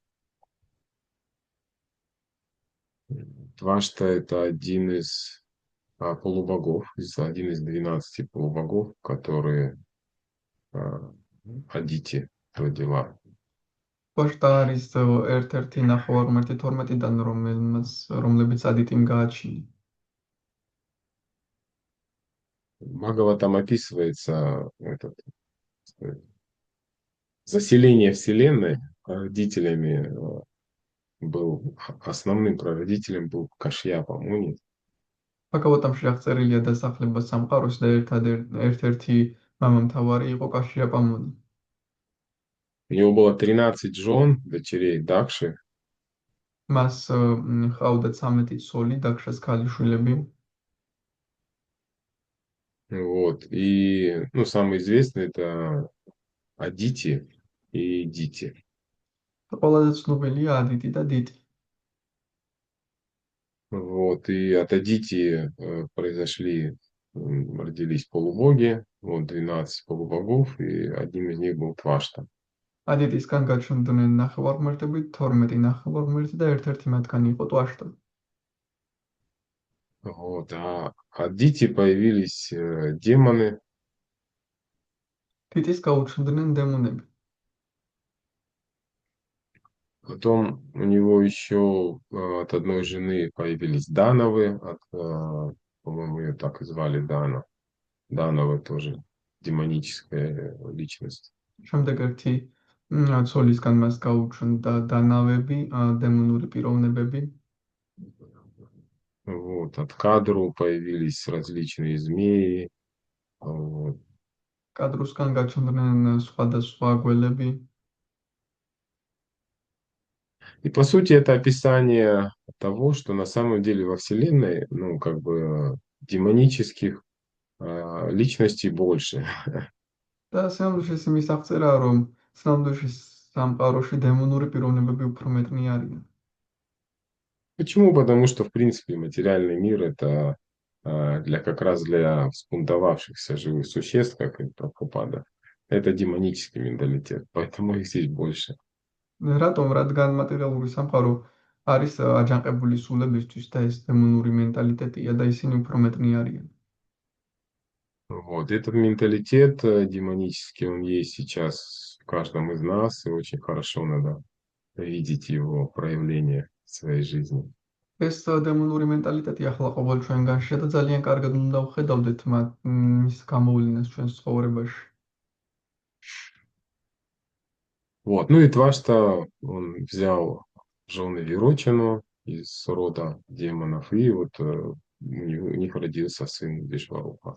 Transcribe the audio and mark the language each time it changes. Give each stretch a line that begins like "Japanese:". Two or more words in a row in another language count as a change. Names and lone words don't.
Russian: Твашта — это один из полубогов, один из 12 полубогов, которые Адити родила.
Georgian: ტვაშტა არის ერთ-ერთი ნახევარმართი 12-დან, რომლებიც ადიტიმ გააჩინა.
Russian: Бхагаватам описывается заселение Вселенной родителями был, основным прародителем был Кашьяпа Муни.
Georgian: ბჰაგავატამში აღწერილია დასახლება სამყაროს და ერთ-ერთი მამამთავარი იყო კაშიაპა მუნი.
Russian: У него было 13 жен, дочерей Дакши.
Georgian: მას ჰყავდა 13 ცოლი, დაქშას ქალიშვილები.
Russian: Вот. И, ну, самый известный это Адити и Дити.
Georgian: ყველაზე ცნობილია ადიტი და დიტი.
Russian: Вот. И от Адити произошли родились полубоги, вот 12 полубогов, и одним из них был Твашта.
Georgian: ადიტისგან გაჩნდნენ ნახევარღმერთები, 12 ნახევარღმერთი და ერთ-ერთი მათგანი იყო ტვაშტა.
Russian: Вот, а от Дити появились демоны,
Georgian: თითის გაუჩნდნენ დემონები.
Russian: потом у него еще от одной жены появились Дановы, по-моему, ее так и звали Дана. Дановы тоже демоническая личность.
Georgian: შემდეგ ერთი ცოლისგან მას გაუჩნდა დანავები, დემონური პიროვნებები.
Russian: Вот, от Кадру появились различные змеи. Вот.
Georgian: კადრუსგან გაჩნდნენ სხვადასხვა გველები.
Russian: И по сути это описание того, что на самом деле во Вселенной, ну, как бы демонических личностей больше.
Georgian: და სინამდვილეში იმის აღწერაა, რომ სინამდვილეში სამყაროში დემონური პიროვნებები უფრო მეტნი არიან.
Russian: Почему? Потому что, в принципе, материальный мир это как раз для взбунтовавшихся живых существ, как и Прабхупада. Это демонический менталитет, поэтому их здесь больше.
Georgian: რატომ? რადგან მატერიალური სამყარო არის აჯანყებული სულებისთვის და ეს დემონური მენტალიტეტია და ისინი უფრო მეტნი არიან.
Russian: Вот этот менталитет демонический, он есть сейчас в каждом из нас, и очень хорошо надо видеть его проявление в своей жизни.
Georgian: ეს დემონური მენტალიტეტი ახლა ყოველ ჩვენგანში და ძალიან კარგად უნდა ვხედავდეთ მის გამოვლენას ჩვენს ცხოვრებაში.
Russian: Вот, ну и Твашта, он взял жены Вирочину из рода демонов, и вот у них родился сын Вишварупа.